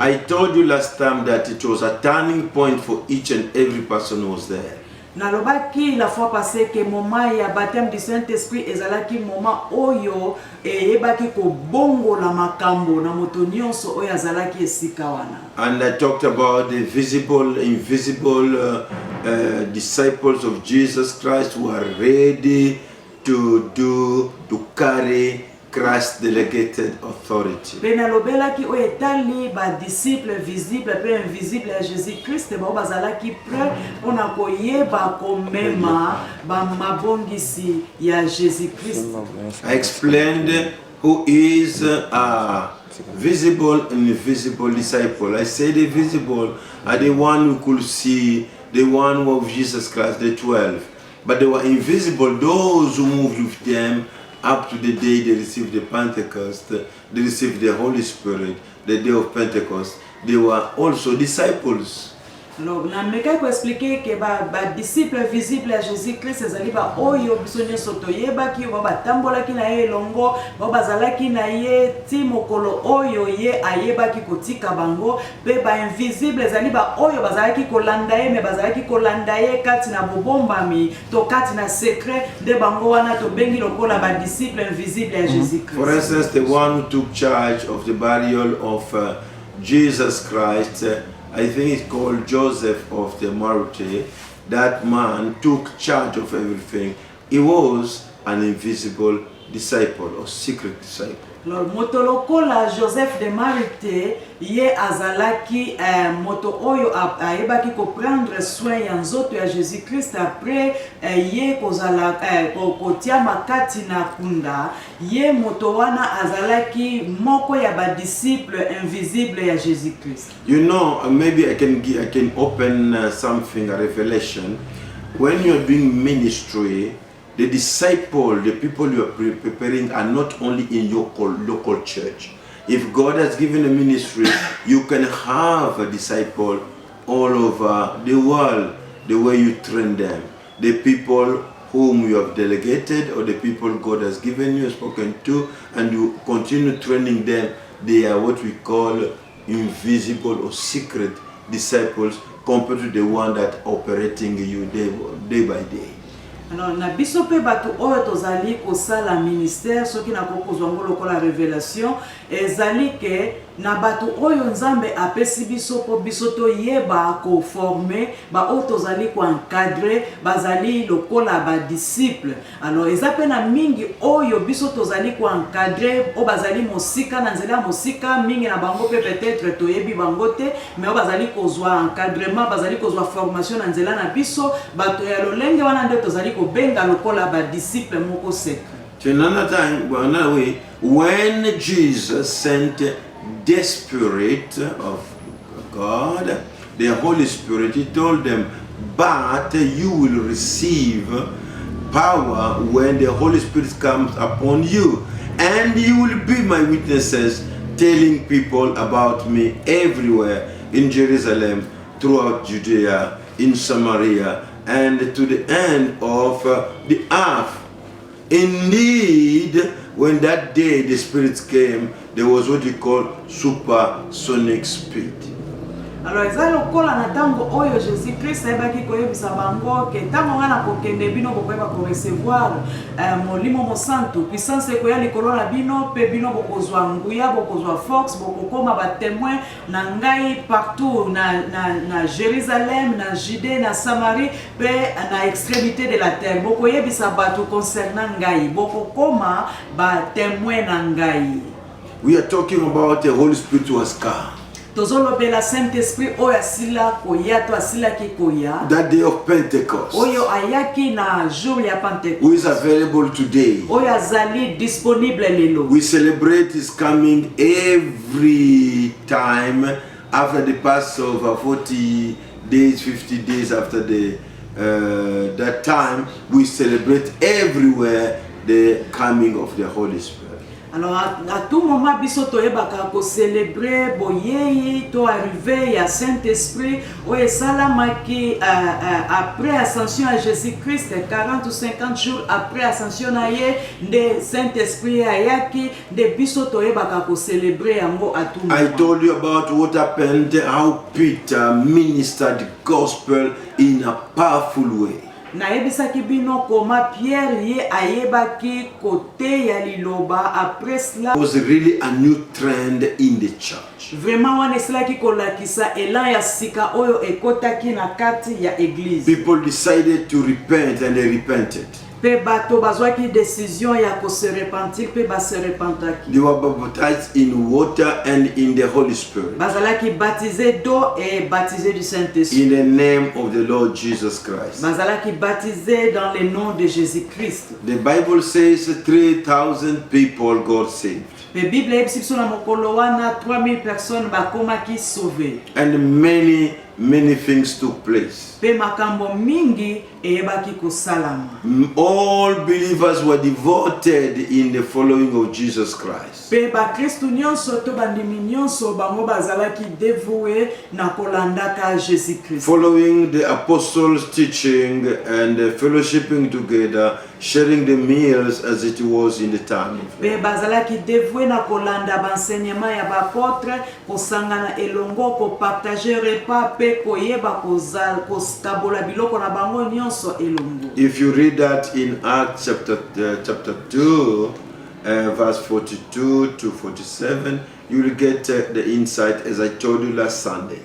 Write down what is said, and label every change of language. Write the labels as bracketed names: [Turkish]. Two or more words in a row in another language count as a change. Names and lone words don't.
[English] I told you last time that it was a turning point for each and every person who was there. [Lingala] Nalobaki [French] la fois passée [Lingala] que moment ya [French] baptême du Saint-Esprit [Lingala] ezalaki moment oyo eyebaki ko bongo la makambo na moto nyonso oyo azalaki esika wana. [English] And I talked about the visible, invisible disciples of Jesus Christ who are ready to carry Christ's delegated authority. [Lingala] Pe nalobelaki oyo etali ba [French] disciples visibles [Lingala] pe invisibles ya Jésus-Christ bao bazalaki prêt pona koyeba komema ba mabongisi ya Jésus-Christ. [English] I explained who is a visible and invisible disciple. I say the visible are the one who could see the one of Jesus Christ, the 12. But they were invisible, those who moved with them up to the day they received the Pentecost, they received the Holy Spirit, the day of Pentecost. They were also disciples. [Lingala] Donc na meka ko [French] expliquer que [Lingala] ba [French] disciples visibles à Jésus-Christ [Lingala] ezali ba oyo biso nyonso toyebaki ba batambolaki na ye longo ba bazalaki na ye ti mokolo oyo ye ayebaki kotika bango pe ba invisible ezali ba oyo bazalaki kolanda ye me bazalaki kolanda ye kati na bobombami to kati na [French] secret de [Lingala] bango wana to bengi lokola ba [French] disciples invisibles à Jésus-Christ. [English] For instance, the one who took charge of the burial of Jesus Christ, I think it's called Joseph of the Martyr. That man took charge of everything. He was an invisible disciple or secret disciple. [Lingala] Moto lokola Joseph de Marité ye azalaki moto oyo ayebaki ko [French] prendre soin [Lingala] ya nzoto ya Jésus-Christ après ye kozala kotia makati na kunda ye moto wana azalaki moko ya ba [French] disciple invisible [Lingala] ya Jésus-Christ. [English] You know, maybe I can open something, a revelation. When you are doing ministry, the disciple, the people you are preparing are not only in your local church. If God has given a ministry, you can have a disciple all over the world, the way you train them. The people whom you have delegated or the people God has given you, spoken to, and you continue training them, they are what we call invisible or secret disciples compared to the one that operating you day by day. [Lingala] Alors na biso pe bato oyo tozali kosala ministère soki na kokozwa ngo lokola révélation ezali ke na bato oyo nzambe apesi biso po biso toyeba ko former ba oyo tozali ko encadrer bazali lokola ba disciple. Alors eza pe na mingi oyo biso tozali ko encadrer o bazali mosika na nzela mosika mingi na bango pe peut-être toyebi bango te mais o bazali kozwa encadrement bazali kozwa formation na nzela na biso bato ya lolenge wana nde tozali ko benga lokola ba disciple moko secret. [English] Another time, another way, when Jesus sent the Spirit of God, the Holy Spirit, he told them, but you will receive power when the Holy Spirit comes upon you, and you will be my witnesses, telling people about me everywhere in Jerusalem, throughout Judea, in Samaria, and to the end of the earth. Indeed, when that day the Spirit came, there was what we call supersonic speed. [Lingala] Alors eza lokola na tango oyo Jésus Christ ayebaki koyebisa bango ke tango ngana kokende bino bokoyeba ko recevoir molimo mosantu puissance ekoya likolo na bino pe bino bokozwa nguya bokozwa force bokokoma ba témoin na ngai partout na Jérusalem na Judée na Samarie pe na [French] extrémité de la terre [Lingala] bokoyebisa bato concernant ngai bokokoma ba témoin na ngai. [English] We are talking about the Holy Spirit was come. [Lingala] Tozolobela Saint-Esprit oyo asila koya to asila ki koya. [English] That day of Pentecost, [Lingala] Oyo ayaki na jour ya Pentecost. [English] who is available today. [Lingala] Oyo azali disponible lelo. [English] We celebrate his coming every time after the Passover, 40 days, 50 days after that time. We celebrate everywhere the coming of the Holy Spirit. [French] Alors à tout moment [Lingala] biso toyebaka ko célébrer boyeyi to arriver ya Saint-Esprit oyo salamaki [French] après ascension à Jésus-Christ 40 ou 50 jours après ascension [Lingala] na ye de Saint-Esprit ayaki de biso toyebaka ko célébrer yango [French] à tout moment. [English] I told you about what happened, how Peter ministered the gospel in a powerful way. [Lingala] Nayebisaki bino koma Pierre ye ayebaki kote ya liloba [French] après cela. [English] It was really a new trend in the church. [Lingala] Vraiment wana esilaki kolakisa elan ya sika oyo ekotaki na kati ya église. [English] People decided to repent and they repented. [Lingala] Pe bato bazwaki décision ya ko [French] se repentir [Lingala] pe ba se repentaki. [English] They were baptized in water and in the Holy Spirit. [French] Bazalaki baptisé d'eau et baptisé du Saint-Esprit. [English] In the name of the Lord Jesus Christ. [French] Bazalaki baptisé dans le nom de Jésus-Christ. [English] The Bible says 3,000 people got saved. [Lingala] Pe Bible ebisi na mokolo wana 3000 personnes bakomaki sauvées. [English] And many things took place. [Lingala] Pe makambo mingi eyebaki kosalama. [English] All believers were devoted in the following of Jesus Christ. [Lingala] Pe ba Kristo nyonso to bandimi nyonso bango bazalaki dévoué na kolandaka Jésus-Christ. [English] Following the apostles' teaching and fellowshipping together, sharing the meals as it was in the time. [Lingala] Pe bazalaki dévoué na kolanda banseignement ya bapôtre kosangana elongo ko [French] partager repas [Lingala] pe koyeba kozal kabola biloko na bango nyonso elongo. [English] If you read that in Acts chapter 2, verse 42 to 47, you will get the insight as I told you last Sunday.